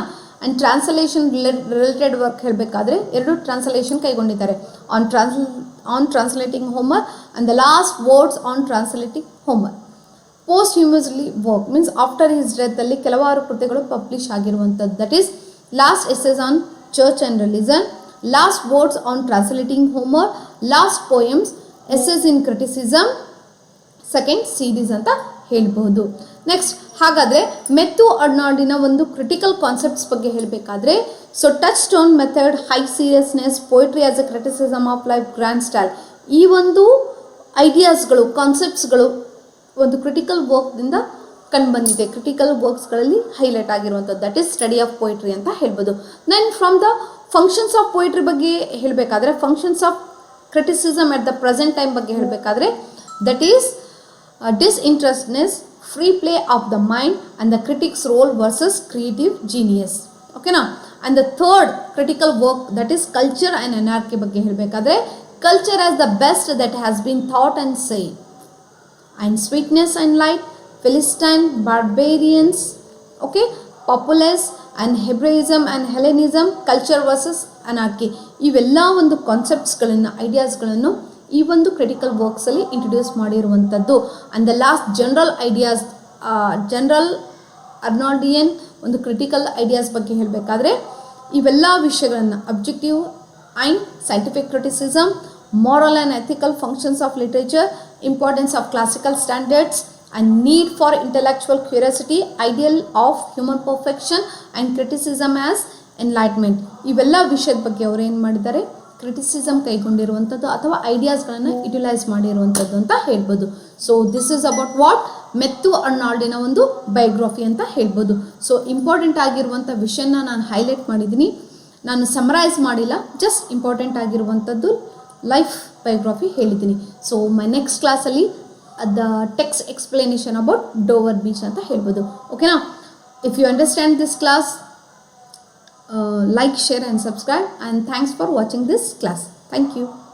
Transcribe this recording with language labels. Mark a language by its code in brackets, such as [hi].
[kn] And translation related work ಹೇಳಬೇಕಾದ್ರೆ 2 translation ಕೈಗೊಂಡಿದ್ದಾರೆ. On translating Homer and the last words on translating Homer. [en] posthumously work means after his death [kn] ಅಲ್ಲಿ ಕೆಲವಾರು ಕೃತಿಗಳು publish ಆಗಿರುವಂಥದ್ದು. [en] that is last essays on church and religion, last words on translating Homer, last poems, essays in criticism, [kn] second series ಅಂತ ಹೇಳ್ಬೋದು. Next ಹಾಗಾದರೆ ಮೆಥ್ಯೂ ಅರ್ನಾಲ್ಡಿನ ಒಂದು critical concepts ಬಗ್ಗೆ ಹೇಳಬೇಕಾದ್ರೆ, [en] so touchstone method, high seriousness, poetry as a criticism of life, grand style, [kn] ಈ ಒಂದು ಐಡಿಯಾಸ್ಗಳು, ಕಾನ್ಸೆಪ್ಟ್ಸ್ಗಳು ಒಂದು critical ವರ್ಕ್ದಿಂದ ಕಂಡುಬಂದಿದೆ. ಕ್ರಿಟಿಕಲ್ ವರ್ಕ್ಸ್ಗಳಲ್ಲಿ ಹೈಲೈಟ್ ಆಗಿರುವಂಥದ್ದು, that is study of poetry ಅಂತ ಹೇಳ್ಬೋದು. Then from the functions of poetry ಬಗ್ಗೆ ಹೇಳಬೇಕಾದ್ರೆ, functions of criticism at the present time ಬಗ್ಗೆ ಹೇಳಬೇಕಾದ್ರೆ, [en] That is disinterestedness, free play of the mind, and the critic's role versus creative genius. Okay na? And the third critical work, that is culture and anarchy [kn] ಬಗ್ಗೆ ಹೇಳಬೇಕಾದ್ರೆ, [en] culture as the best that has been thought and said, and sweetness and light, Philistine, barbarians, okay, populace and Hebraism and Hellenism, culture versus anarchy, [kn] ಇವೆಲ್ಲ ಒಂದು ಕಾನ್ಸೆಪ್ಟ್ಸ್ಗಳನ್ನು, ಐಡಿಯಾಸ್ಗಳನ್ನು ಈ ಒಂದು critical ವರ್ಕ್ಸಲ್ಲಿ introduce ಮಾಡಿರುವಂಥದ್ದು. And the last general ideas, general ಅರ್ನಾಲ್ಡಿಯನ್ ಒಂದು critical ideas ಬಗ್ಗೆ ಹೇಳಬೇಕಾದ್ರೆ, ಇವೆಲ್ಲ ವಿಷಯಗಳನ್ನು [en] objective and scientific criticism, moral and ethical functions of literature, importance of classical standards, and need for intellectual curiosity, ideal of human perfection, and criticism as enlightenment, [kn] ಇವೆಲ್ಲ ವಿಷಯದ ಬಗ್ಗೆ ಅವರು ಏನು ಮಾಡಿದ್ದಾರೆ, ಕ್ರಿಟಿಸಿಸಮ್ ಕೈಗೊಂಡಿರುವಂಥದ್ದು ಅಥವಾ ಐಡಿಯಾಸ್ಗಳನ್ನು ಯುಟಿಲೈಸ್ ಮಾಡಿರುವಂಥದ್ದು ಅಂತ ಹೇಳ್ಬೋದು. So this is about what ಮೆಥ್ಯೂ ಅರ್ನಾಲ್ಡಿನ ಒಂದು ಬಯೋಗ್ರಫಿ ಅಂತ ಹೇಳ್ಬೋದು. ಸೊ ಇಂಪಾರ್ಟೆಂಟ್ ಆಗಿರುವಂಥ ವಿಷಯನ ನಾನು ಹೈಲೈಟ್ ಮಾಡಿದ್ದೀನಿ, ನಾನು ಸಮರೈಸ್ ಮಾಡಿಲ್ಲ, ಜಸ್ಟ್ ಇಂಪಾರ್ಟೆಂಟ್ ಆಗಿರುವಂಥದ್ದು ಲೈಫ್ ಬಯೋಗ್ರಫಿ ಹೇಳಿದ್ದೀನಿ. ಸೊ ಮೈ ನೆಕ್ಸ್ಟ್ ಕ್ಲಾಸಲ್ಲಿ the text explanation about Dover beach ಅಂತ ಹೇಳ್ಬೋದು. ಓಕೆನಾ? [en] If you understand this class, like, share and subscribe, and thanks for watching this class. Thank you.